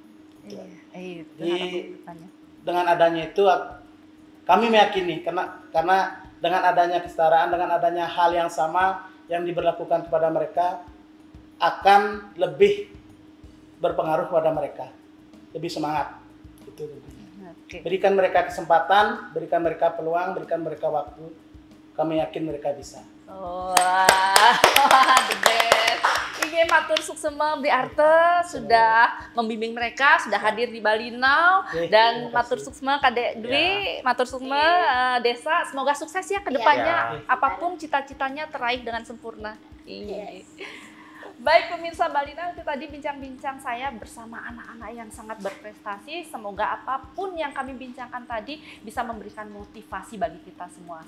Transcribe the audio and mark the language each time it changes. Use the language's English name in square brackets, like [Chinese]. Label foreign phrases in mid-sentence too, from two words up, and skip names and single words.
[Indonesian] Jadi dengan adanya itu kami meyakini karena dengan adanya kesetaraan, dengan adanya hal yang sama yang diberlakukan kepada mereka akan lebih berpengaruh kepada mereka, lebih semangat. Itu. Berikan mereka kesempatan, berikan mereka peluang, berikan mereka waktu. Kami yakin mereka bisa. [English] The best. [Indonesian] Ini [Balinese] matur suksema [Indonesian] Beli Arte sudah membimbing mereka, sudah hadir di Bali Now, dan [Balinese] matur suksema [Indonesian] Kadek Dwi, [Balinese] matur suksema [Indonesian] Desa. Semoga sukses ya ke depannya, apapun cita-citanya teraih dengan sempurna. Baik pemirsa Bali Now, itu tadi bincang-bincang saya bersama anak-anak yang sangat berprestasi. Semoga apapun yang kami bincangkan tadi bisa memberikan motivasi bagi kita semua.